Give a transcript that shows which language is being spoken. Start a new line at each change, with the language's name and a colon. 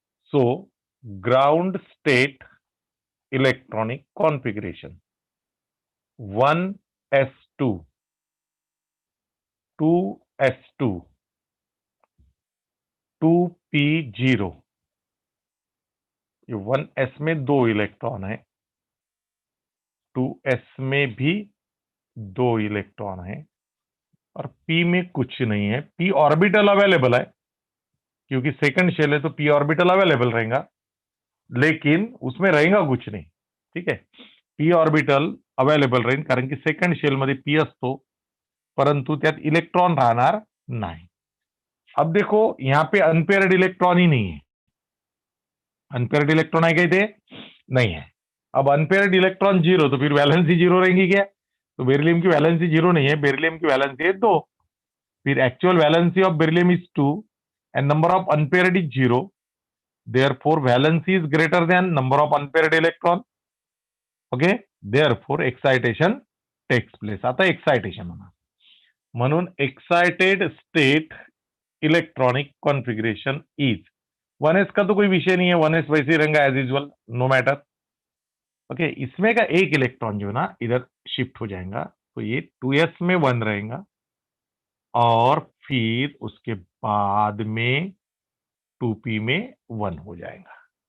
English: So ground state electronic configuration
Hindi: 1s2 2s2 2p0, ये 1s में 2 electron है, 2s में भी 2 इलेक्ट्रॉन है, और p में कुछ नहीं है। p ऑर्बिटल अवेलेबल है, क्योंकि सेकंड शेल है तो p ऑर्बिटल अवेलेबल रहेगा, लेकिन उसमें रहेगा कुछ नहीं, ठीक है।
Marathi: p ऑर्बिटल अवेलेबल राहील कारण की सेकंड शेल मध्ये p असतो, परंतु त्यात इलेक्ट्रॉन राहणार नाही।
Hindi: अब देखो यहां पे अनपेयर्ड इलेक्ट्रॉन ही नहीं है, अनपेयर्ड इलेक्ट्रॉन है क्या? इथे नहीं है। अब अनपेयर्ड इलेक्ट्रॉन जीरो, तो फिर वैलेंसी जीरो रहेंगी क्या? तो बेरिलियम की वैलेंसी जीरो नहीं है, बेरिलियम की वैलेंसी है 2।
English: फिर actual valency of beryllium is 2 and number of unpaired is 0, therefore valency is greater than number of unpaired electron. Okay, therefore excitation takes place.
Marathi: आता एक्साइटेशन होणार, म्हणून
Hindi: excited state electronic configuration is 1s का तो कोई विषय नहीं है, 1s वैसे ही रहेगा
English: As usual, no matter.
Hindi: Okay, इसमें का एक इलेक्ट्रॉन जो है ना इधर शिफ्ट हो जाएगा, तो ये 2s में 1 रहेगा और फिर उसके बाद में 2p में 1 हो जाएगा।